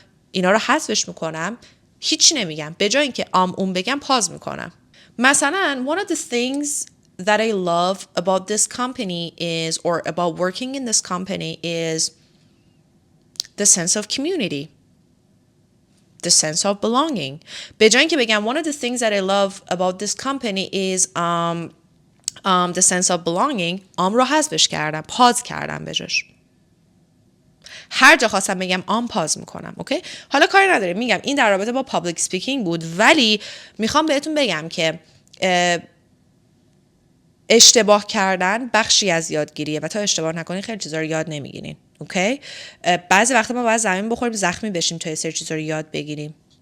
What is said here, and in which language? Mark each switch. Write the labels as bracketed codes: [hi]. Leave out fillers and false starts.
[fa] اینا رو حذفش میکنم، هیچی نمیگم. به جای اینکه اون بگم پاز میکنم. مثلا [en] one of the things that I love about this company is, or about working in this company is the sense of community, the sense of belonging. [fa] به جای اینکه بگم [en] one of the things that I love about this company is the sense of belonging، [fa] رو حذفش کردم، پاز کردم بجاش. هر جا خواستم بگم پاز میکنم. اوکی؟ حالا کاری نداره، میگم این در رابطه با پابلیک سپیکینگ بود، ولی میخوام بهتون بگم که اشتباه کردن بخشی از یادگیریه و تا اشتباه نکنین خیلی چیزا رو یاد نمیگیرین. اوکی؟ بعضی وقتا ما باید زمین بخوریم زخمی بشیم تا یه سری چیزا رو یاد بگیریم.